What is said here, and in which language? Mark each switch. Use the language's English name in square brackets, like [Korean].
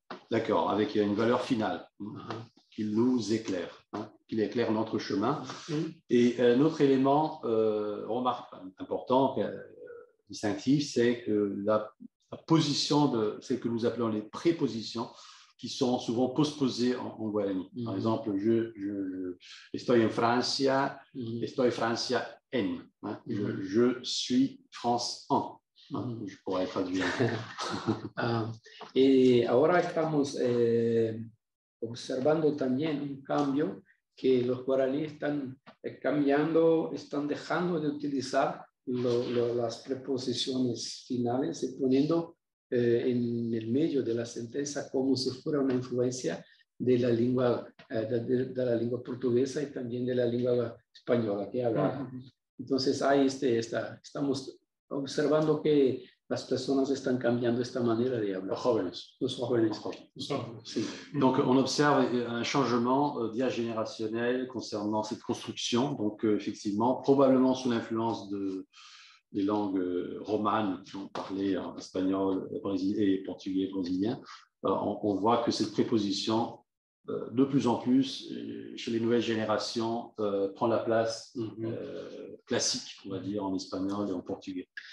[French] D'accord, avec une valeur finale. Qu'il nous éclaire, qu'il éclaire notre chemin. Et un autre élément important, distinctif, c'est que la position de ce que nous appelons les prépositions, qui sont souvent postposées en guarani. Par exemple, je [Spanish] estoy en Francia, estoy Francia en. [French] Je suis France en. Je pourrais traduire. [Spanish] Y ahora estamos observando también un cambio que los guaraníes están cambiando, están dejando de utilizar las preposiciones finales y poniendo en el medio de la sentencia como si fuera una influencia de la lengua portuguesa y también de la lengua española que habla. Entonces ahí estamos observando que las personas están cambiando esta manera de hablar. Los jóvenes. Sí. [French] Donc, on observe un changement diagénérationnel concernant cette construction. Donc, effectivement, probablement sous l'influence des langues romanes qui ont parlé en espagnol et portugais brésilien, on voit que cette préposition, de plus en plus, chez les nouvelles générations, prend la place classique, on va dire, en espagnol et en portugais.